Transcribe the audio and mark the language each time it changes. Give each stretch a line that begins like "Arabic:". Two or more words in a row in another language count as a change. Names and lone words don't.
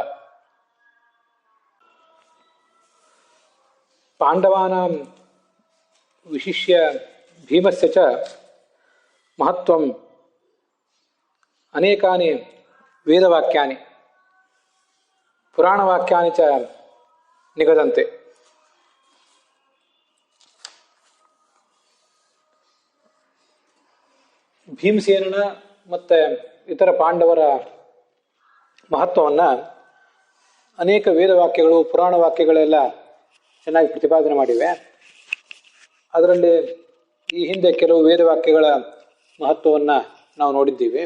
Sanskrit: ಪಾಂಡವಾನಾಂ ವಿಶಿಷ್ಯ ಭೀಮಸ್ಯ ಚ ಮಹತ್ವಂ ಅನೇಕಾನಿ ವೇದವಾಕ್ಯಾನಿ ಪುರಾಣವಾಕ್ಯಾನಿ ಚ ನಿಗದಂತೆ.
Kannada: ಭೀಮಸೇನನ ಮತ್ತು ಇತರ ಪಾಂಡವರ ಮಹತ್ವವನ್ನು ಅನೇಕ ವೇದವಾಕ್ಯಗಳು ಪುರಾಣ ವಾಕ್ಯಗಳೆಲ್ಲ ಚೆನ್ನಾಗಿ ಪ್ರತಿಪಾದನೆ ಮಾಡಿವೆ. ಅದರಲ್ಲಿ ಈ ಹಿಂದೆ ಕೆಲವು ವೇದವಾಕ್ಯಗಳ ಮಹತ್ವವನ್ನು ನಾವು ನೋಡಿದ್ದೀವಿ.